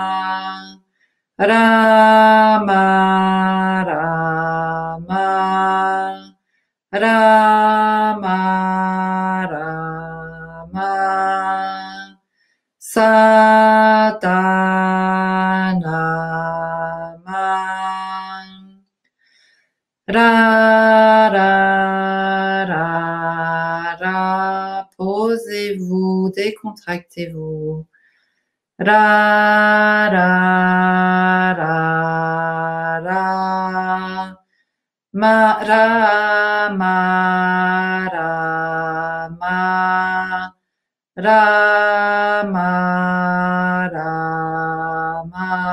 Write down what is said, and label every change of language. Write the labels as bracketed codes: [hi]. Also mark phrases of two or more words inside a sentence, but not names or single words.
[sa] Rama, Rama, Rama, Rama, Satanama, Ra, Ra, Ra, Ra, [fr] posez-vous, décontractez-vous. [sa] Ra, Ra, Ra, Ra, Ma, Ra, Ma, Ra, Ma, Ra, Ma, Ra, Ma,